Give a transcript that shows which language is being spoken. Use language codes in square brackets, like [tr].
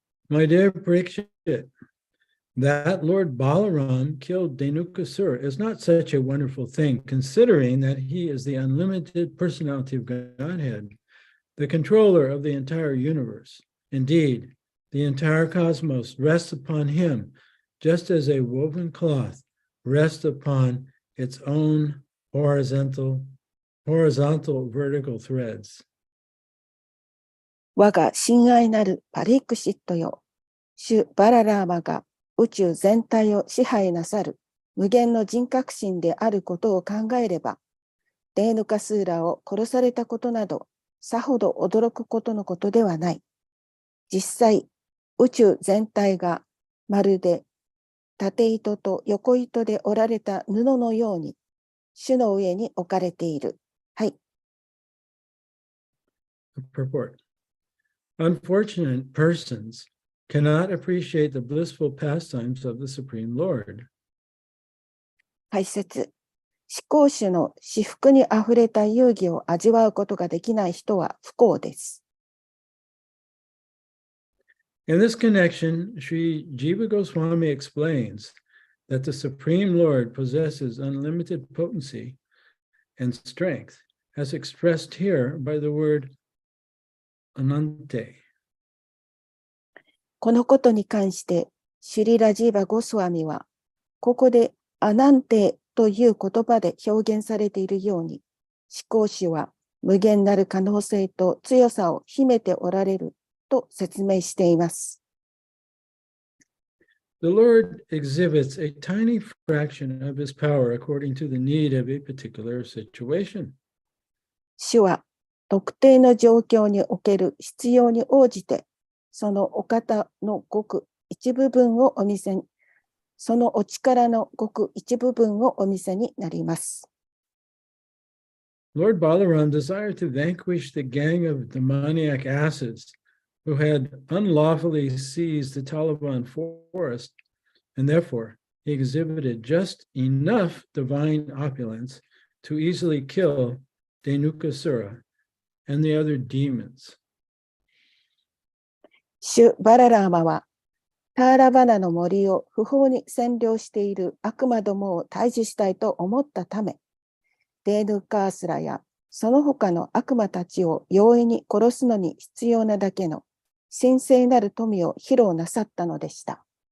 [en] My dear Parikshit, that Lord Balaram killed Dhenukasura is not such a wonderful thing, considering that he is the unlimited personality of Godhead, the controller of the entire universe. Indeed, the entire cosmos rests upon him, just as a woven cloth rests upon its own horizontal vertical threads. [ja] 我が親愛なるパリクシットよ、シュ・バララーマが宇宙全体を支配なさる無限の人格心であることを考えれば、デーヌカスーラを殺されたことなど、さほど驚くことのことではない。実際、宇宙全体がまるで縦糸と横糸で織られた布のように、主の上に置かれている。はい。 [en] Purport. Unfortunate persons cannot appreciate the blissful pastimes of the Supreme Lord. [ja] 解説。至高主の至福にあふれた遊戯を味わうことができない人は不幸です。 [en] In this connection, Sri Jiva Goswami explains that the Supreme Lord possesses unlimited potency and strength, as expressed here by the word Anante. [ja] このことに関して、シュリラジーバ・ゴスワミは、ここでアナンテという言葉で表現されているように、思考主は無限なる可能性と強さを秘めておられると説明しています。 [en] The Lord exhibits a tiny fraction of his power according to the need of a particular situation. [ja] 主は特定の状況における必要に応じて、そのお方のごく一部分をお見せに、そのお力のごく一部分をお見せになります。 [en] Lord Balaram desired to vanquish the gang of demoniac asses who had unlawfully seized the Taliban forest, and therefore he exhibited just enough divine opulence to easily kill Dhenukasura and the other demons. [ja] 主バララーマは、ターラバナの森を不法に占領している悪魔どもを退治したいと思ったため、デーヌカースラやその他の悪魔たちを容易に殺すのに必要なだけの神聖なる富を披露なさったのでした。